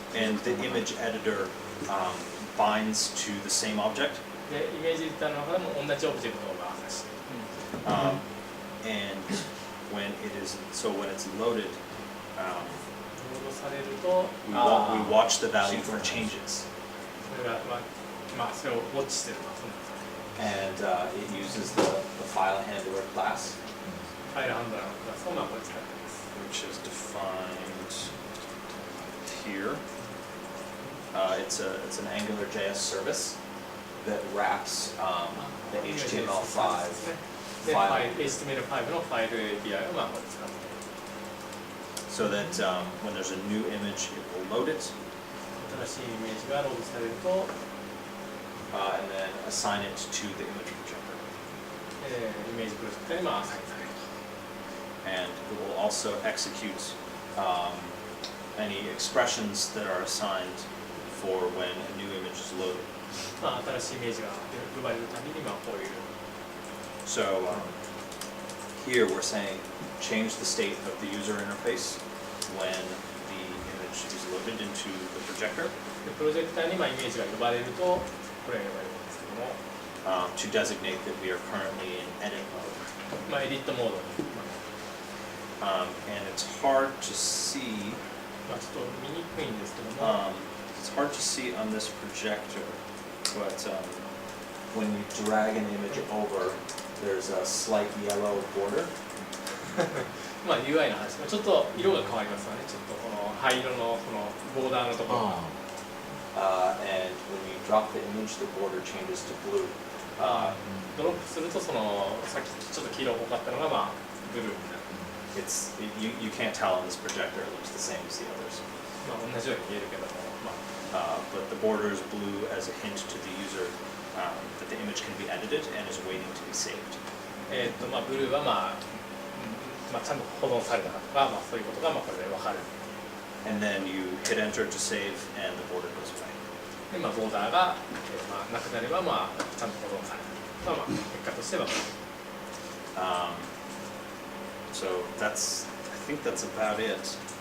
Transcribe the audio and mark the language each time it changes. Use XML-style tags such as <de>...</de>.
<en>And the image editor binds to the same object.</en> <ja>で、イメージエディターの中でも同じオブジェクトが走って</ja> <en>And when it's loaded,</en> <ja>ロードされると、</ja> <en>we watch the value for changes.</en> <ja>それが、それをウォッチしてるそんな</ja> <en>And it uses the file handler class,</en> <ja>ファイルハンドラーのクラスをこれ使っています。</ja> <en>which is defined here. It's an AngularJS service that wraps the HTML5</en> <ja>で、</ja> <en>file</en> <ja>HTML5 のファイル API をこれ使っています。</ja> <en>so that when there's a new image, it will load it</en> <ja>新しいイメージがロードされると、</ja> <en>and then assign it to the image projector.</en> <ja>イメージプロジェクターにアサインされる</ja> <en>And it will also execute any expressions that are assigned for when a new image is loaded.</en> <ja>と。新しいイメージが呼ばれるたびにこういう</ja> <en>So here we're saying change the state of the user interface when the image is loaded into the projector</en> <ja>でプロジェクターにイメージが呼ばれるとこれが呼ばれるんですけども、</ja> <en>to designate that we are currently in edit mode.</en> <ja>エディットモードに、</ja> <en>And it's hard to see,</en> <ja>ちょっと見にくいんですけども、</ja> <en>it's hard to see on this projector, but when you drag an image over, there's a slight yellow border.</en> <ja>UI の話、ちょっと色が変わりますよね。ちょっとこの灰色のこのボーダーのところが。</ja> <en>And when you drop the image, the border changes to blue.</en> <ja>ドロップするとそのさっきちょっと黄色っぽかったのがブルーになる。</ja> <en>You can't tell on this projector; it looks the same as the others.</en> <ja>同じように見えるけども、</ja> <en>But the border is blue as a hint to the user that the image can be edited and is waiting to be saved.</en> <ja>ブルーはちゃんと保存されたかとか、そういうことがこれで分かる。</ja> <en>And then you hit enter to save, and the border goes away.</en> <ja>でボーダーが、なくなればちゃんと保存された。結果としては。</ja> <en>So that's, I think that's about it.</en>